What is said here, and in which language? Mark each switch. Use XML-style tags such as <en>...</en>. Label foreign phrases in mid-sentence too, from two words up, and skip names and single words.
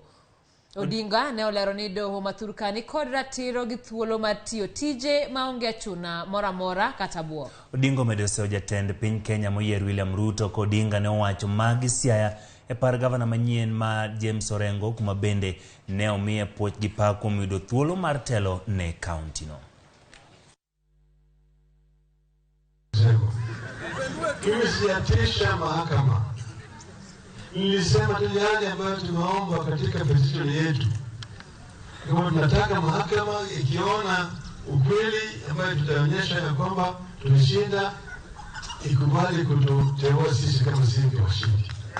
<luo>Odinga ne olero ni doho maturkani kod ratiro gi thuolo mar tiyo tije maonge achuna moramora kata buok. Odinga omedo seyo jatend piny Kenya moyier William Ruto ko Odinga ne owacho magi Siaya e par gavana manyien ma James Orengo kuma bende ne omiye puoch gi pak kuom yudo thuolo mar telo ne kaunti no.</luo> <sw>Tumesiatisha mahakama. Nilisema tu yale ambayo tumeomba katika petition yetu. Kama tunataka mahakama ikiona ukweli ambayo tutaonyesha ya kwamba tulishinda, ikubali kututeua sisi kama sisi washindi.</sw>